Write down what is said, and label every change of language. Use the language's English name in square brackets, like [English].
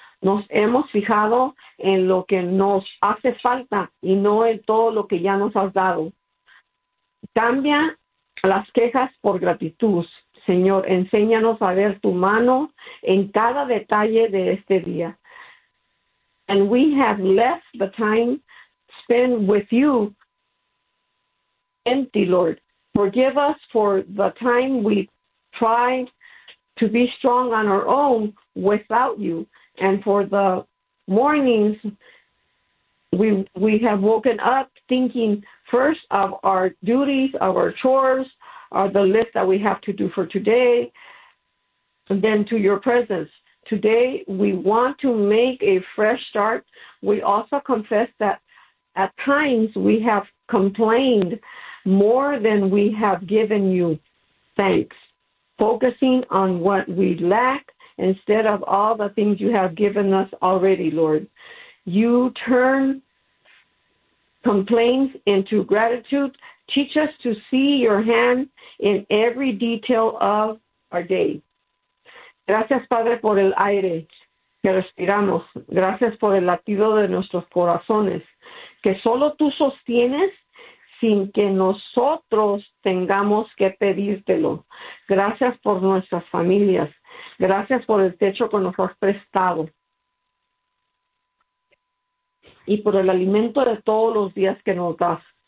[Spanish] Nos hemos fijado en lo que nos hace falta y no en todo lo que ya nos has dado. Cambia las quejas por gratitud. Señor, enséñanos a ver tu mano en cada detalle de este día. [English] And we have left the time spent with you empty, Lord. Forgive us for the time we tried to be strong on our own without you. And for the mornings we have woken up thinking first of our duties, of our chores, or the list that we have to do for today, then to your presence. Today we want to make a fresh start. We also confess that at times we have complained more than we have given you thanks, focusing on what we lack instead of all the things you have given us already, Lord. You turn complaints into gratitude. Teach us to see your hand in every detail of our day. [Spanish] Gracias, Padre, por el aire que respiramos. Gracias por el latido de nuestros corazones, que solo tú sostienes sin que nosotros tengamos que pedírtelo. Gracias por nuestras familias. Gracias por el techo que nos has prestado y por el alimento de todos los días que nos das.